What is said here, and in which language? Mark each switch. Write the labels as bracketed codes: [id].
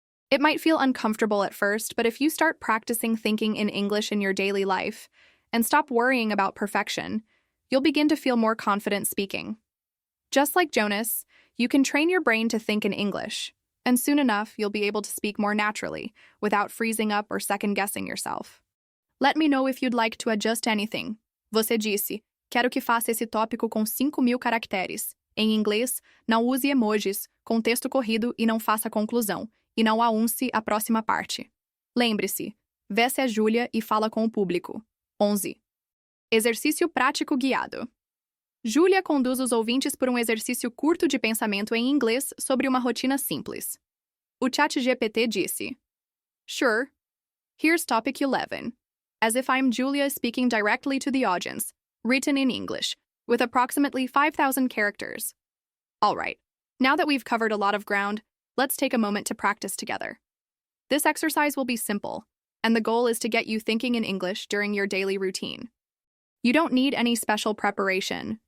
[en] It might feel uncomfortable at first, but if you start practicing thinking in English in your daily life and stop worrying about perfection, you'll begin to feel more confident speaking. Just like Jonas, you can train your brain to think in English, and soon enough, you'll be able to speak more naturally, without freezing up or second-guessing yourself. Let me know if you'd like to adjust anything. [pt] Você disse, quero que faça esse tópico com 5.000 caracteres. Em inglês, não use emojis, com texto corrido e não faça conclusão, e não aunce a próxima parte. Lembre-se, vê-se a Júlia e fala com o público. 11. Exercício prático guiado. Júlia conduz os ouvintes por um exercício curto de pensamento em inglês sobre uma rotina simples. O ChatGPT disse, [en] "Sure. Here's topic 11. As if I'm Julia speaking directly to the audience, written in English, with approximately 5,000 characters. All right, now that we've covered a lot of ground, let's take a moment to practice together. This exercise will be simple, and the goal is to get you thinking in English during your daily routine. You don't need any special preparation,